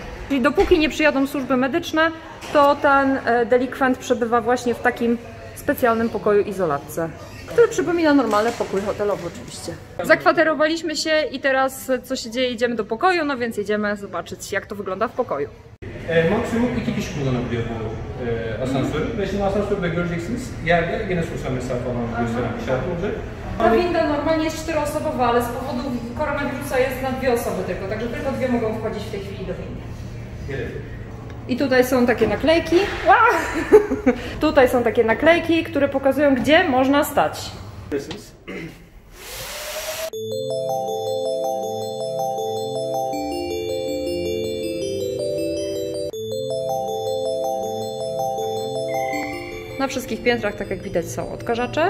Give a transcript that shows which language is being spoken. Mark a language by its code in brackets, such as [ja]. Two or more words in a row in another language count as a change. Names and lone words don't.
[pl] Czyli dopóki nie przyjadą służby medyczne, to ten delikwent przebywa właśnie w takim specjalnym pokoju izolatce, który przypomina normalny pokój hotelowy oczywiście. Zakwaterowaliśmy się i teraz co się dzieje? Idziemy do pokoju, no więc jedziemy zobaczyć, jak to wygląda w pokoju. [tr] Maksimum 2 kişi kullanabiliyor bu asansörü ve şimdi asansörde göreceksiniz yerde yine sosyal mesafe alanı gösteren bir işaret olacak. [pl] Ta winda normalnie jest 4-osobowa, ale z powodu koronawirusa jest na 2 osoby tylko, także tylko 2 mogą wchodzić w tej chwili do windy. I tutaj są takie naklejki. Tutaj są takie naklejki, które pokazują, gdzie można stać. Na wszystkich piętrach, tak jak widać, są odkażacze.